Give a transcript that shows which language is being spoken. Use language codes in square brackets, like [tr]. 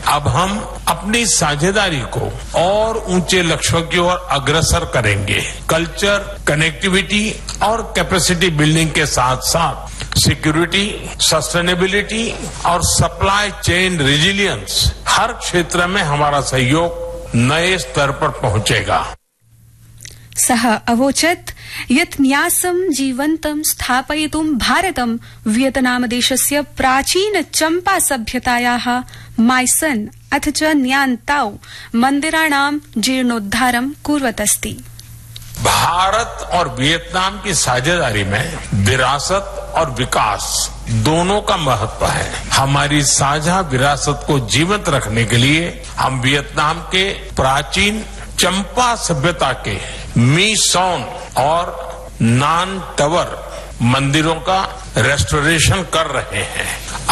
[hi] अब हम अपनी साझेदारी को और ऊंचे लक्ष्यों की ओर अग्रसर करेंगे। कल्चर कनेक्टिविटी और कैपेसिटी बिल्डिंग के साथ साथ सिक्योरिटी सस्टेनेबिलिटी और सप्लाई चेन रिजिलियंस हर क्षेत्र में हमारा सहयोग नए स्तर पर पहुंचेगा। [sa] सह अवोचत् यत् न्यासं जीवन्तं स्थापयितुं भारतं वियतनाम देशस्य प्राचीन चंपा सभ्यतायाः माइसन अथ च न्यान ताओ मंदिराणां जीर्णोद्धारं कुर्वतस्ति। [hi] भारत और वियतनाम की साझेदारी में विरासत और विकास दोनों का महत्व है। हमारी साझा विरासत को जीवंत रखने के लिए हम वियतनाम के प्राचीन चंपा सभ्यता के मी सौन और नान टवर मंदिरों का रेस्टोरेशन कर रहे हैं।